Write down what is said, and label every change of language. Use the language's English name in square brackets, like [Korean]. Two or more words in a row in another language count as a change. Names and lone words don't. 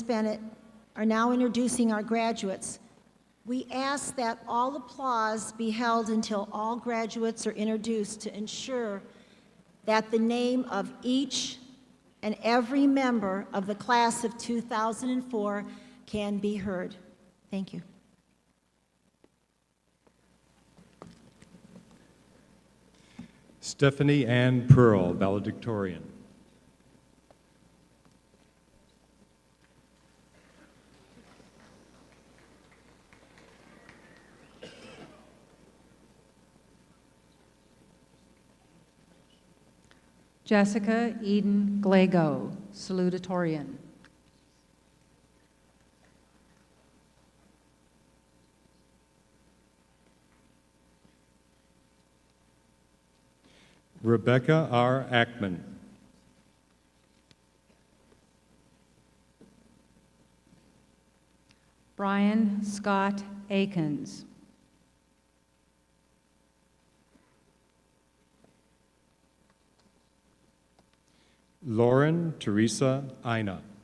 [English] Bennett are now introducing our graduates, we ask that all applause be held until all graduates are introduced to ensure that the name of each and every member of the class of 2004 can be heard. Thank you. Stephanie Ann Pearl, valedictorian. Jessica Eden Glago, salutatorian. Rebecca R. Ackman. Brian Scott Akins. Lauren Teresa Ina.